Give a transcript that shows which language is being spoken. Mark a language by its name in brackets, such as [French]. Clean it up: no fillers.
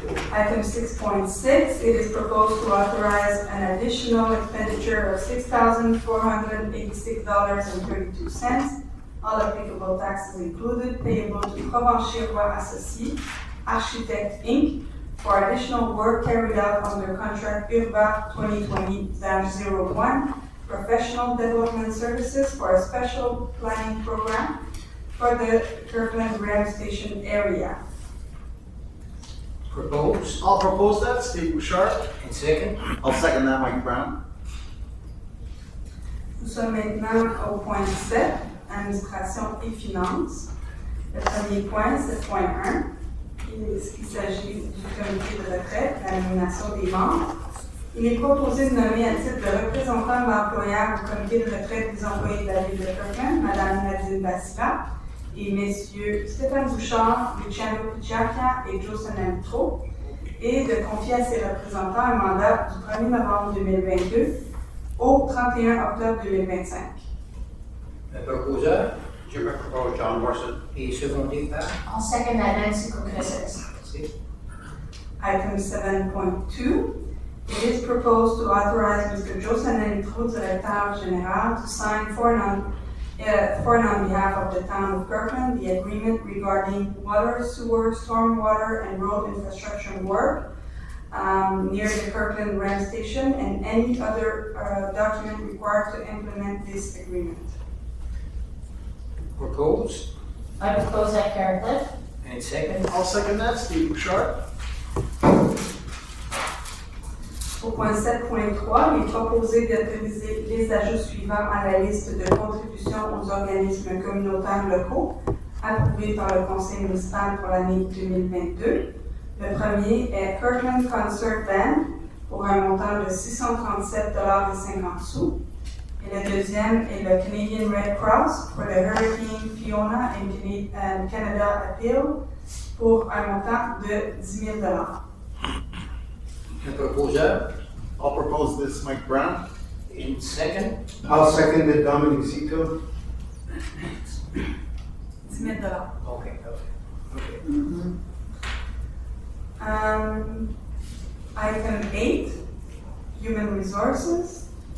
[English] Item 6.6, it is proposed to authorize an additional expenditure of $6,486.32, all applicable taxes included, payable to Provencher Roy Associés, Architect Inc., for additional work carried out under contract URBA 2020-01, professional development services for a special planning program for the Kirkland Rail Station area. Propose. I'll propose that, Steve Bouchard. And second? I'll second that, Mike Brown. [French] Nous sommes maintenant au point 7, administration et finances. Le premier point, c'est point 1. Il s'agit du comité de retraite, la nomination des membres. Il est proposé de nommer à titre de représentant de l'employeur au comité de retraite des employés de la ville de Kirkland, Mme Nadine Bassila et Messieurs Stéphane Bouchard, Luciano Picciacca et Joseph Nalitro, et de confier à ses représentants un mandat du 1er novembre 2022 au 31 octobre 2025. Le proposeur Je vais proposer John Morrison. est secondé par? [English] I'll second that Nancy considers. [French] Merci. [English] Item 7.2, it is proposed to authorize Mr. Joseph Nalitro, Directeur Général, to sign for and on behalf of the town of Kirkland, the agreement regarding water, sewer, stormwater, and road infrastructure work near the Kirkland Rail Station and any other document required to implement this agreement. Propose. I propose that Karen Cliff. And second? I'll second that, Steve Bouchard. [French] Au point 7.3, il est proposé d'autoriser les ajouts suivants à la liste de contributions aux organismes communautaires locaux approuvés par le conseil municipal pour l'année 2022. Le premier est Kirkland Concert Band pour un montant de 637,50 $. Et le deuxième est le Canadian Red Cross pour le Hurricane Fiona and Canada Appeal pour un montant de 10 000 $. Le proposeur [English] I'll propose this, Mike Brown. [French] est [English] In second, I'll second it, Dominic Zito. $10 000. okay. Item 8, human resources.